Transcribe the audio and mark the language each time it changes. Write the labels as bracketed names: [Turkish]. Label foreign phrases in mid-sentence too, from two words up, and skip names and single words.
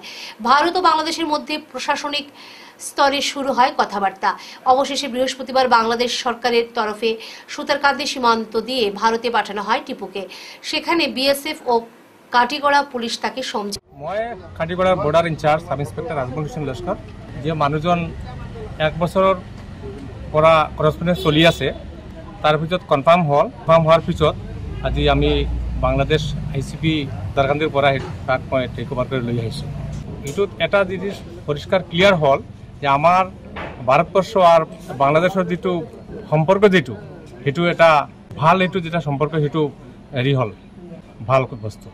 [Bangla] ভারত ও বাংলাদেশের মধ্যে প্রশাসনিক স্তরে শুরু হয় কথাবার্তা। অবশেষে বৃহস্পতিবার বাংলাদেশ সরকারের তরফে সুতারকান্দি সীমান্ত দিয়ে ভারতে পাঠানো হয় টিপুকে। সেখানে বিএসএফ ও কাটিগড়া পুলিশ তাকে সমঝে। [Assamese] মই কাটিগড়ার [English] border in-charge sub inspector [Assamese] রাজমোহন কৃষ্ণ লস্কর। যে মানুহজন 1 বছৰৰ পৰা কৰেছপন্ডেন্স চলি আছে, তাৰ পিছত কনফাৰ্ম হোৱাৰ পিছত আজি আমি বাংলাদেশ ICP দাৰকান্দিৰ পৰা তাক মই [English] take over [Assamese] কৰি লৈ আহিছোঁ। এইটোত এটা জিনিস পৰিষ্কাৰ ক্লিয়াৰ হ'ল যে আমাৰ ভাৰতবৰ্ষ আৰু বাংলাদেশৰ যিটো সম্পৰ্ক সেইটো এটা ভাল এইটো যেটা সম্পৰ্ক সেইটো হেৰি হ'ল ভাল বস্তু।